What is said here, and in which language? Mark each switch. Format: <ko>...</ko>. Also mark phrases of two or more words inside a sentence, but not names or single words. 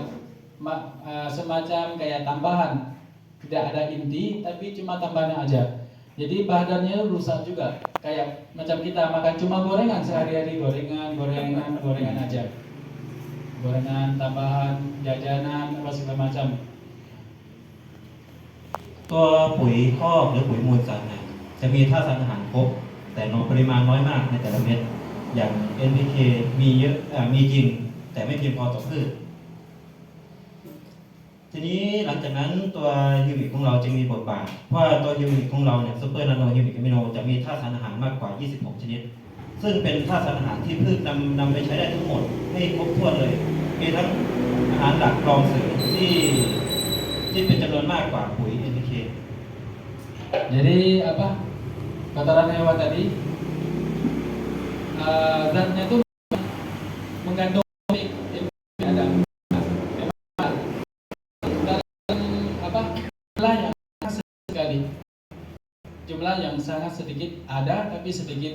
<id>Semacam kayak tambahan. Tidak ada inti, tapi cuma tambahan aja. Jadi badannya rusak juga. Kayak macam kita makan cuma gorengan sehari-hari, gorengan aja. Gorengan, tambahan, jajanan, apa segala macam.</id> <th>ตัวปุ๋ยคอกหรือปุ๋ยมูลสัตว์เนี่ยจะมีธาตุสารอาหารครบแต่ปริมาณน้อยมากในแต่ละเม็ดอย่าง NPK มีเยอะมีจริงแต่ไม่เพียงพอต่อพืช ทีนี้หลังจากนั้นตัวฮิวมิกของเราจึงมีบทบาทเพราะตัวฮิวมิกของเราเนี่ยซูเปอร์นาโนฮิวมิกอะมิโนจะมีธาตุสารอาหารมากกว่า 26 ชนิดซึ่งเป็นธาตุสารอาหารที่พืชนำไปใช้ได้ทั้งหมดให้ครบถ้วนเลยมีทั้งอาหารหลักรองเสริมที่เป็นจำนวนมากกว่าปุ๋ย NPK</th> <id>Jadi kotoran hewan tadi zatnya itu mengandung ada jumlah yang sangat sedikit ada tapi sedikit.</id>